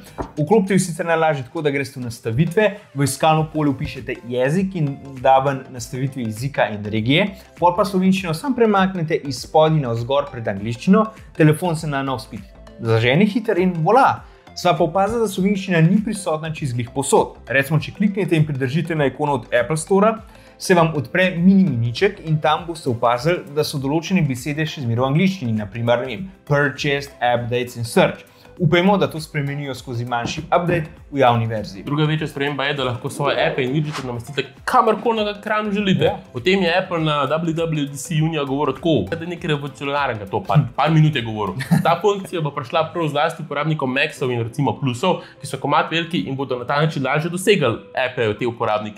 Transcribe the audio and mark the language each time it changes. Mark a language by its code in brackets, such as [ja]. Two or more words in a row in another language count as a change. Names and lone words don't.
[sl] Vklopite jo sicer najlažje tako, da greste v nastavitve, v iskalno polje vpišete jezik in da ven nastavitve jezika in regije, pol pa slovenščino sam premaknete iz spodaj navzgor pred angliščino, telefon se na nov spet zažene hiter in voila. Sva pa opazila, da slovenščina ni prisotna čizglih povsod. Recimo, če kliknete in pridržite na ikono od Apple Store, se vam odpre mini-miniček in tam boste opazili, da so določene besede še zmeraj v angliščini, naprimer, [en] purchased, updates in search. [sl] Upajmo, da to spremenijo skozi manjši update v javni verziji. Druga večja sprememba je, da lahko svoje appe in widgete namestite kamorkoli na ekranu želite. O tem je Apple na WWDC junija govoril tako, da je nekaj revolucionarnega, to par minut je govoril. Ta funkcija bo prišla prav zlasti uporabnikom Maxov in recimo Plusov, ki so komad veliki in bodo na ta način lažje dosegali appe te uporabniki.